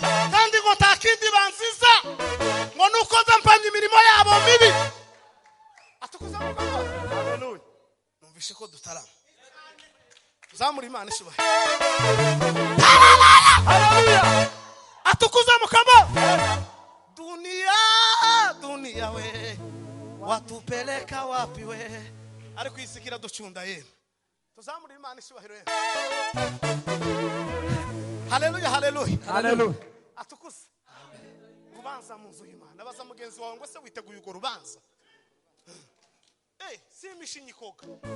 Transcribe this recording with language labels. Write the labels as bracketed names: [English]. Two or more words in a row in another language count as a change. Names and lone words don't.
[Kinyarwanda] Kandi ngo nta kindi banziza, ngo nuko nza mpamya imirimo yabo mibi." Atukuza mu kanwa. Haleluya. Numvishe ko dutarama. Zamura Imana ishubahiro. Haleluya. Atukuza mu kanwa. [Swahili] Dunia, dunia we, watupeleka wapi we? [Kinyarwanda] Ariko iyi si kiraducunda yemwe. Tuzamure Imana ishubahiro yemwe. Haleluya, haleluya. Haleluya. Atukuze. Urubanza mu nzu y'Imana. Abaza mugenzi wawe ngo, "Se witeguye urwo rubanza?" Eh, si imishinyikoga.